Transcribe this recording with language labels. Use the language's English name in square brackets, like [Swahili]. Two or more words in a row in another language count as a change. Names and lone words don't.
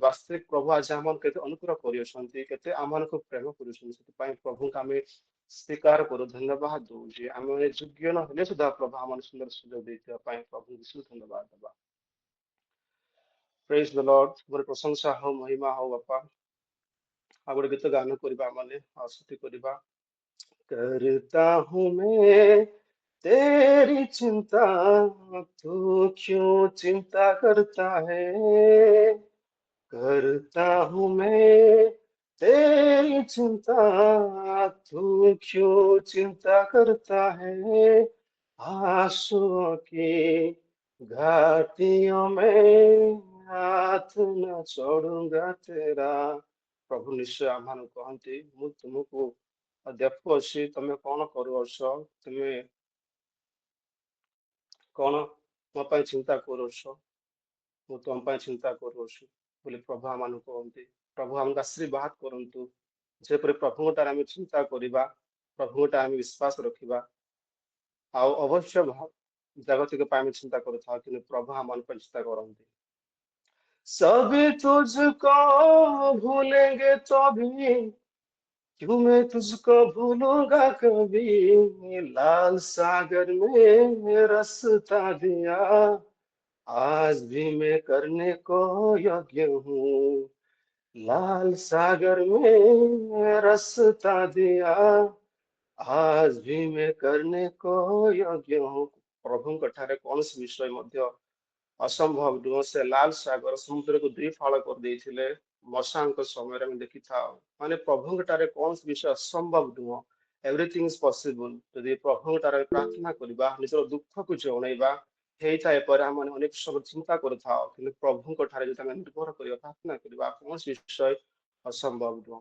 [Odia] ବାସ୍ତବିକ ପ୍ରଭୁ ଆଜି ଆମର କେତେ ଅନୁଗ୍ରହ କରିଅଛନ୍ତି, କେତେ ଆମମାନଙ୍କୁ ପ୍ରେମ କରୁଛନ୍ତି, ସେଥିପାଇଁ ପ୍ରଭୁଙ୍କୁ ଆମେ ସ୍ୱୀକାର କରୁ, ଧନ୍ୟବାଦ ଦଉଛି। ଆମେ ଯୋଗ୍ୟ ନ ହେଲେ ସୁଦ୍ଧା ପ୍ରଭୁ ଆମର ସୁନ୍ଦର ସୁଯୋଗ ଦେଇଥିବା ପାଇଁ ପ୍ରଭୁ ବିଶେଷ ଧନ୍ୟବାଦ ଦେବା। [English] praise the Lord, [Odia] ମୋର ପ୍ରଶଂସା ହଉ, ମହିମା ହଉ ବାପା। ଆଉ ଗୋଟେ ଗୀତ ଗାନ କରିବା, ମାନେ ଆଶୁତି କରିବା। [Hindi] करता हूँ मैं तेरी चिंता, तू क्यों चिंता करता है। करता हूँ मैं तेरी चिंता, तू क्यों चिंता करता है। आंसुओं की घाटियों में हाथ न छोड़ूंगा तेरा। प्रभु निश्चय आह्वान कहती, [Odia] ମୁଁ ତୁମକୁ ଦେଖୁଅଛି ତମେ କଣ କରୁଅଛ, ତୁମେ କଣ ମୋ ପାଇଁ ଚିନ୍ତା କରୁଅଛ, ମୁଁ ତମ ପାଇଁ ଚିନ୍ତା କରୁଅଛି ବୋଲି ପ୍ରଭୁ ଆମମାନଙ୍କୁ କହନ୍ତି। ପ୍ରଭୁ ଆମକୁ ଆଶୀର୍ବାଦ କରନ୍ତୁ, ଯେପରି ପ୍ରଭୁଙ୍କଠାରେ ଆମେ ଚିନ୍ତା କରିବା, ପ୍ରଭୁଙ୍କଠାରେ ଆମେ ବିଶ୍ୱାସ ରଖିବା, ଆଉ ଅବଶ୍ୟ ଜାଗତିକ ପାଇଁ ଆମେ ଚିନ୍ତା କରୁଥାଉ, କିନ୍ତୁ ପ୍ରଭୁ ଆମମାନଙ୍କ ପାଇଁ ଚିନ୍ତା କରନ୍ତି। [Hindi] सभी तुझको भूलेंगे तो भी क्यों मैं तुझको भूलूंगा कभी, लाल सागर में रास्ता दिया, आज भी मैं करने को योग्य हूँ। लाल सागर में रास्ता दिया, आज भी मैं करने को योग्य हूँ। [Odia] प्रभुଙ୍କ ଠାରେ କୌଣସି ବିଷୟ ମଧ୍ୟ ଅସମ୍ଭବ ନୁହଁ। ସେ ଲାଲ ସାଗର ସମୁଦ୍ରକୁ ଦୁଇ ଫାଳ କରିଦେଇଥିଲେ ମଶାଙ୍କ ସମୟରେ ଆମେ ଦେଖିଥାଉ। ମାନେ ପ୍ରଭୁଙ୍କ ଠାରେ କୌଣସି ବିଷୟ ଅସମ୍ଭବ ନୁହଁ। [English] everything is possible. [Odia] ଯଦି ପ୍ରଭୁଙ୍କ ଠାରେ ପ୍ରାର୍ଥନା କରିବା, ନିଜର ଦୁଃଖକୁ ଜଣେଇବା, ହେଇଥାଏ ପରେ ଆମେ ଅନେକ ସମୟ ଚିନ୍ତା କରିଥାଉ, କିନ୍ତୁ ପ୍ରଭୁଙ୍କ ଠାରେ ଯଦି ଆମେ ନିର୍ଭର କରିବା, ପ୍ରାର୍ଥନା କରିବା, କୌଣସି ବିଷୟ ଅସମ୍ଭବ ନୁହଁ।